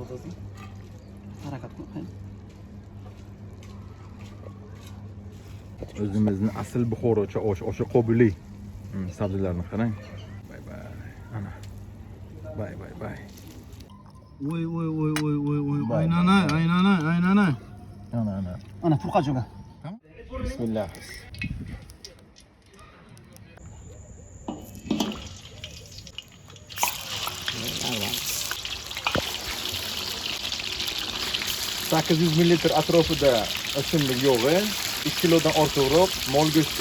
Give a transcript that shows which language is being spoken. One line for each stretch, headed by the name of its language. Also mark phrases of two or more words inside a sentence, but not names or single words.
Uzbek: o'zing. Harakat qil. O'zimizning asl Buxorocha o'sha Qobuli sabzilarni qarang. Bay bay. Ana. Bay bay bay. Voy. Aynanay. Ana. Ana purqa jo'ga. Bismillah. Sakkiz yuz millilitr atrofida o'simlik yog'i, 2 kilodan ortiqroq mol go'shti.